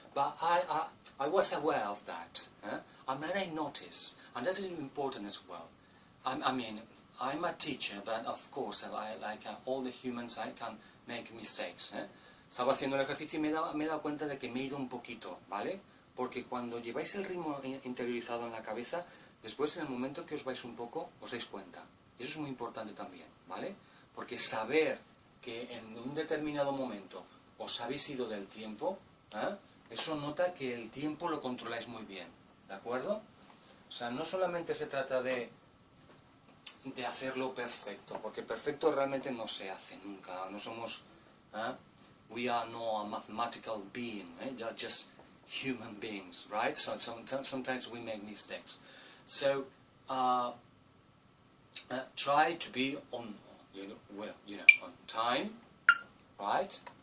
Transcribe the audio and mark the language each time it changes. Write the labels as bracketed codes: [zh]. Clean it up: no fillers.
[en] But I was aware of that, and then I noticed, and that is important as well. I mean, I'm a teacher, but of course, like all the humans, I can make mistakes. [es] Estaba haciendo el ejercicio y me he dado cuenta de que me he ido un poquito, ¿vale? Porque cuando lleváis el ritmo interiorizado en la cabeza, después en el momento que os vais un poco, os dais cuenta. Y eso es muy importante también, ¿vale? Porque saber que en un determinado momento os habéis ido del tiempo, eso nota que el tiempo lo controláis muy bien, ¿de acuerdo? O sea, no solamente se trata de hacerlo perfecto, porque perfecto realmente no se hace nunca, no somos... [en] We are not a mathematical being, they are just human beings, right? So sometimes we make mistakes. So try to be on, on time, right?